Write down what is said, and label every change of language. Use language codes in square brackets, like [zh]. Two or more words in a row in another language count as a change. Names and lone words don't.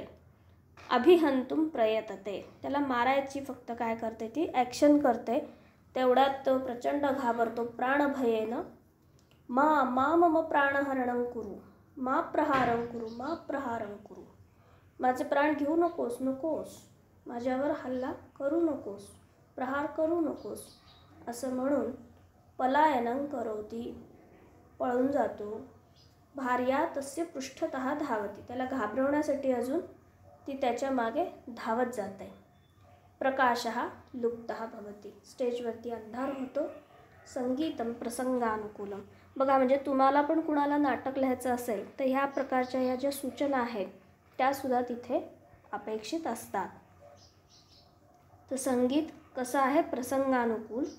[sa] अभिहंतुम प्रयतते, [mr] त्याला मारायची फक्त काय करते, ती ॲक्शन करते. तेवढ्यात तो प्रचंड घाबरतो. [sa] प्राणभयेन मा मम प्राणहरणं कुरु, मा प्रहारं कुरु, मा प्रहारं कुरु. [mr] माझे प्राण घेऊ नकोस, नकोस, माझ्यावर हल्ला करू नकोस, प्रहार करू नकोस, असं म्हणून [sa] पलायनं करोति, [mr] पळून जातो. [sa] भार्या तस्य पृष्ठतः धावती, [mr] त्याला घाबरवण्यासाठी अजून ती त्याच्या मागे धावत जाते. [sa] प्रकाशः लुप्तः भवति, [mr] स्टेजवरती अंधार होतो. [sa] संगीतम प्रसंगानुकूलम. [mr] बघा, म्हणजे तुम्हाला पण कुणाला नाटक लिहायचं असेल तर ह्या प्रकारच्या ह्या ज्या सूचना आहेत त्यासुद्धा तिथे अपेक्षित असतात. तर संगीत कसं आहे, प्रसंगानुकूल आहे.